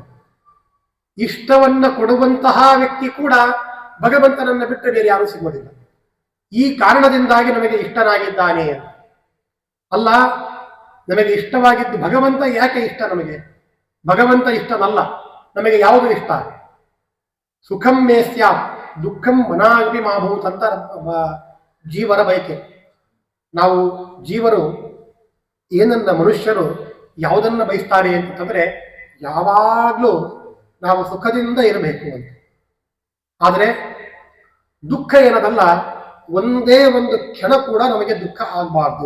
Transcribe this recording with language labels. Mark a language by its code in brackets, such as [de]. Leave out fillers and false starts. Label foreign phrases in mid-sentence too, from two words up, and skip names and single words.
[kn] ಇಷ್ಟವನ್ನ ಕೊಡುವಂತಹ ವ್ಯಕ್ತಿ ಕೂಡ ಭಗವಂತನನ್ನ ಬಿಟ್ಟರೆ ಬೇರೆ ಯಾರೂ ಸಿಗೋದಿಲ್ಲ. ಈ ಕಾರಣದಿಂದಾಗಿ ನಮಗೆ ಇಷ್ಟನಾಗಿದ್ದಾನೆ ಅಲ್ಲ. ನಮಗೆ ಇಷ್ಟವಾಗಿದ್ದು ಭಗವಂತ ಯಾಕೆ ಇಷ್ಟ? ನಮಗೆ ಭಗವಂತ ಇಷ್ಟನಲ್ಲ. ನಮಗೆ ಯಾವುದು ಇಷ್ಟ? [sa] ಸುಖಂ ಮೇ ಸ್ಯಾತ್ ದುಃಖಂ ಮನಾಗ್ನಿ ಮಾಭೂತ್ [kn] ಅಂತ ಜೀವರ ಬಯಕೆ. ನಾವು ಜೀವರು ಏನನ್ನ, ಮನುಷ್ಯರು ಯಾವುದನ್ನ ಬಯಸ್ತಾರೆ ಅಂತಂದ್ರೆ ಯಾವಾಗ್ಲೂ ನಾವು ಸುಖದಿಂದ ಇರಬೇಕು ಅಂತ. ಆದರೆ ದುಃಖ ಏನದಲ್ಲ, ಒಂದೇ ಒಂದು ಕ್ಷಣ ಕೂಡ ನಮಗೆ ದುಃಖ ಆಗಬಾರ್ದು.